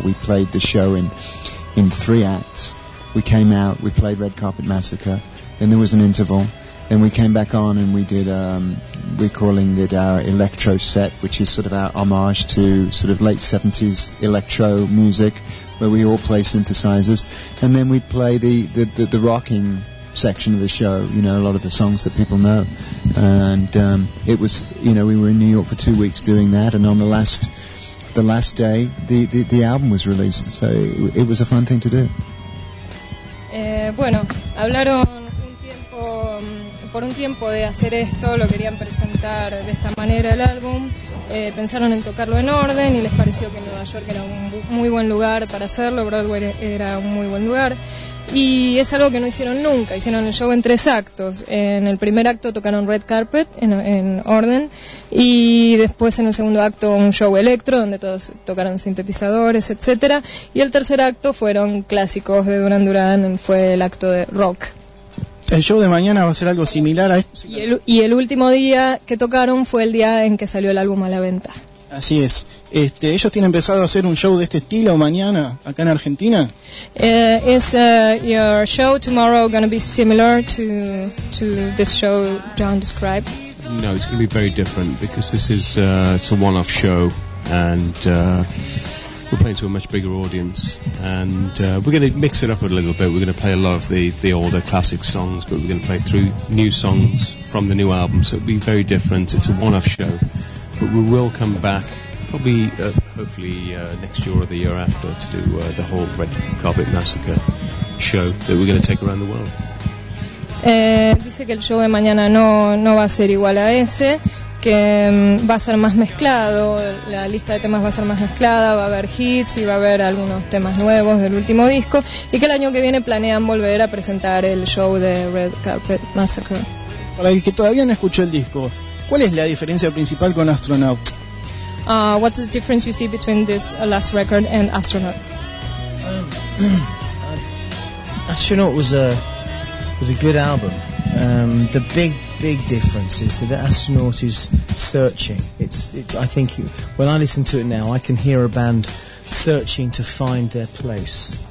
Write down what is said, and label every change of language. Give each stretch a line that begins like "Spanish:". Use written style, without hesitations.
English: We played the show in three acts. We came out, we played Red Carpet Massacre, then there was an interval, then we came back on and we did, we're calling it our electro set, which is sort of our homage to sort of late 70s electro music, where we all play synthesizers, and then we'd play the rocking section of the show, you know, a lot of the songs that people know. And it was, you know, we were in New York for 2 weeks doing that, and on the last day, the album was released, so it was a fun thing to do.
Spanish: Bueno, hablaron un tiempo, por un tiempo de hacer esto, lo querían presentar de esta manera el álbum. Pensaron en tocarlo en orden y les pareció que Nueva York era un muy buen lugar para hacerlo, Broadway era un muy buen lugar. Y es algo que no hicieron nunca, hicieron el show en tres actos. En el primer acto tocaron Red Carpet en orden, y después en el segundo acto un show electro donde todos tocaron sintetizadores, etcétera. Y el tercer acto fueron clásicos de Duran Duran, fue el acto de rock. ¿El show de mañana va a ser algo similar a esto? Y el último día que tocaron fue el día en que salió el álbum a la venta. Así es. ¿Ellos tienen pensado hacer un show de este estilo mañana acá en Argentina?
English: Is your show tomorrow going to be similar to this show John described? No, it's going to be very different because this is it's a one-off show and we're playing to a much bigger audience and we're going to mix it up a little bit. We're going to play a lot of the older classic songs, but we're going to play through new songs from the new album, so it'll be very different. It's a one-off show. But we will come back, probably, hopefully, next year or the year after, to do the whole Red Carpet Massacre show that we're going to take around the world.
Spanish: Dice que el show de mañana no va a ser igual a ese, que va a ser más mezclado, la lista de temas va a ser más mezclada, va a haber hits y va a haber algunos temas nuevos del último disco, y que el año que viene planean volver a presentar el show de Red Carpet Massacre. Para el que todavía no escuchó el disco, ¿cuál es la diferencia principal con Astronaut?
English: What's the difference you see between this last record and Astronaut? Astronaut was a good album. The big difference is that Astronaut is searching. It's I think it, when I listen to it now, I can hear a band searching to find their place.